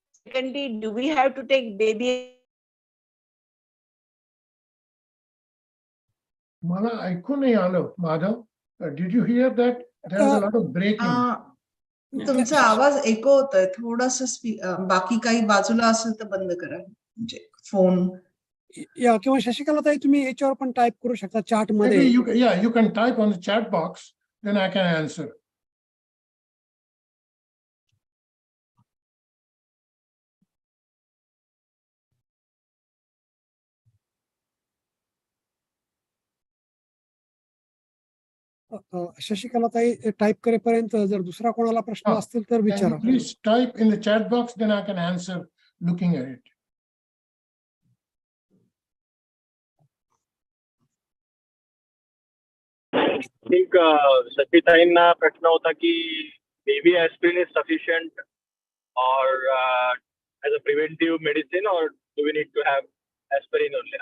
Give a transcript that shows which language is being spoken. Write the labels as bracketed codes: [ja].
[en] Secondly, do we have to take baby? [mr] मला ऐकू नाही आलं, Madhav. [en] Did you hear that? There was a lot of breaking. [mr] तुमचा आवाज एको होतोय थोडासा. बाकी काही बाजूला असेल तर बंद करा, म्हणजे फोन. या किंवा शशिकला ताई तुम्ही याच्यावर पण टाईप करू शकता चॅट मध्ये. [en] Maybe you can type on the chat box, then I can answer. [mr] Shashikala ताई टाईप करेपर्यंत जर दुसरा कोणाला प्रश्न असतील तर [en] Can [mr] विचारा. [en] you please type in the chat box, then I can answer looking at it. I think [mr] सचिताईंना प्रश्न होता की [en] baby aspirin is sufficient or as a preventive medicine, or do we need to have aspirin only?